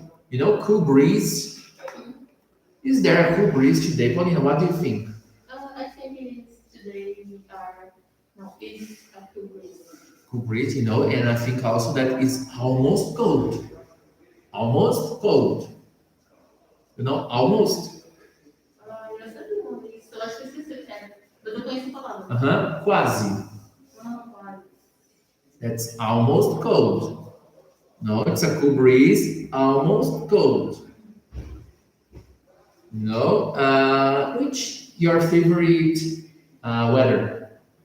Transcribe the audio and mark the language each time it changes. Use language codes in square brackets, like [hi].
[en] You know, cool breeze. Is there a cool breeze today? Paulina, what do you think? I think today it's a cool breeze. Cool breeze, you know, and I think also that it's almost cold. Almost cold. You know, almost. [pt] Eu sabia uma disso, eu acho que esqueci o que era, mas eu conheço a palavra. Quase. Quase. [en] That's almost cold. No, it's a cool breeze, almost cold. No, which your favorite weather?